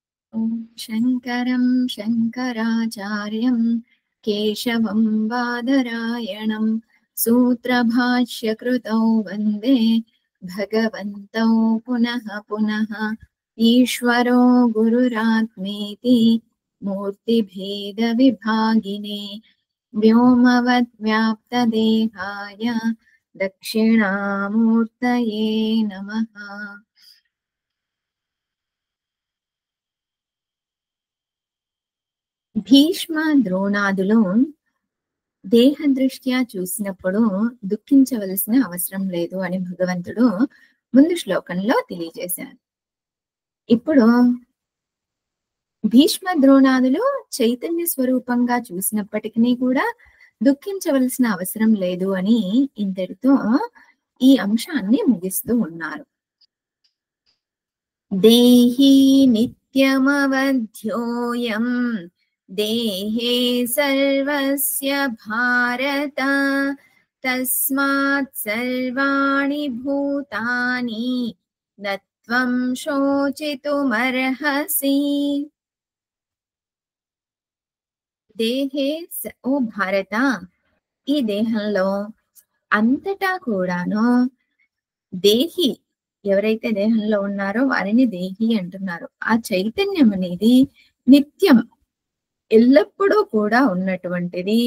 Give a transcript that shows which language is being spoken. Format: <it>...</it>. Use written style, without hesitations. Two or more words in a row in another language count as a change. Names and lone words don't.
<sa>ॐ शङ्करं शङ्कराचार्यं केशवं बादरायणं सूत्रभाष्यकृतौ वन्दे भगवन्तौ पुनः पुनः। ईश्वरो गुरुरात्मेति मूर्तिभेदविभागिने व्योमवद्व्याप्तदेहाय दक्षिणामूर्तये नमः।</sa> <te>భీష్మ ద్రోణాదులు దేహదృష్ట్యా చూసినప్పుడు దుఃఖించవలసిన అవసరం లేదు అని భగవంతుడు ముందు శ్లోకంలో తెలియజేశారు. ఇప్పుడు భీష్మ ద్రోణాదులు చైతన్య స్వరూపంగా చూసినప్పటికీ కూడా దుఃఖించవలసిన అవసరం లేదు అని ఇంతటితో ఈ అంశాన్ని ముగిస్తూ ఉన్నారు.</te> <sa>దేహి నిత్యమవధ్యోయం దేహే సర్వస్య భారత తస్మాత్ సర్వాణి భూతాని నత్వం శోచితుమర్హసి. దేహే ఓ భారత,</sa> <te>ఈ దేహంలో అంతటా కూడాను దేహి ఎవరైతే దేహంలో ఉన్నారో వారిని దేహి అంటున్నారు. ఆ చైతన్యం అనేది నిత్యం ఎల్లప్పుడూ కూడా ఉన్నటువంటిది.</te>